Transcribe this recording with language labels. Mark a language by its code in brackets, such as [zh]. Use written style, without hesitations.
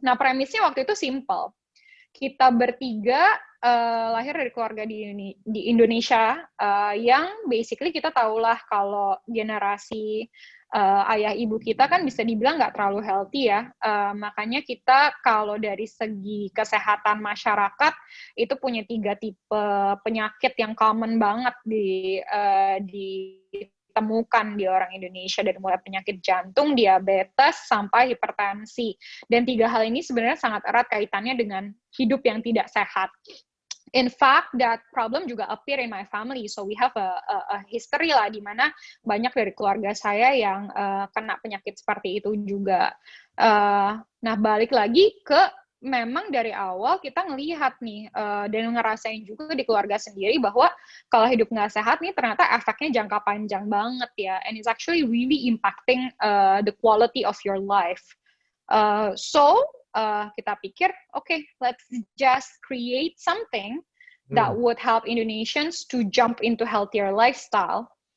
[id] Nah, premisnya waktu itu simple. Kita bertiga lahir dari keluarga di Indonesia yang basically kita tahulah kalau generasi ayah ibu kita kan bisa dibilang nggak terlalu healthy ya, makanya kita kalau dari segi kesehatan masyarakat itu punya 3 tipe penyakit yang common banget ditemukan di orang Indonesia, dari mulai penyakit jantung, diabetes, sampai hipertensi. Dan 3 hal ini sebenarnya sangat erat kaitannya dengan hidup yang tidak sehat. [en] In fact, that problem juga appear in my family. So we have a history [id] lah, di mana banyak dari keluarga saya yang kena penyakit seperti itu juga. Nah, balik lagi ke memang dari awal kita ngelihat nih dan ngerasain juga di keluarga sendiri bahwa kalau hidup nggak sehat nih ternyata efeknya jangka panjang banget ya. [en] And it's actually really impacting the quality of your life. So [id] kita pikir, [en] okay, let's just create something that would help Indonesians to jump into healthier lifestyle.